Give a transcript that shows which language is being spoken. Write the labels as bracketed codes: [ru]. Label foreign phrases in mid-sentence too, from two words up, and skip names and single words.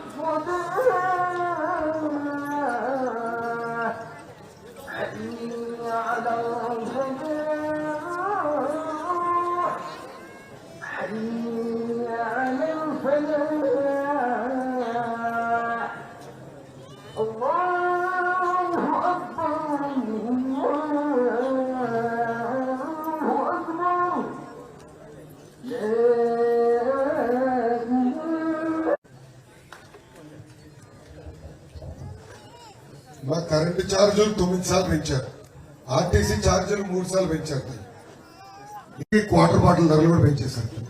[ar] الصلاة حي على الفلاح حي على الفلاح الله أكبر الله أكبر لا [te] మా కరెంటు ఛార్జీలు 9 సార్లు పెంచారు, ఆర్టీసీ ఛార్జీలు 3 సార్లు పెంచారు, ఈ [en] quarter bottle [te] ధరలు కూడా పెంచేశారు.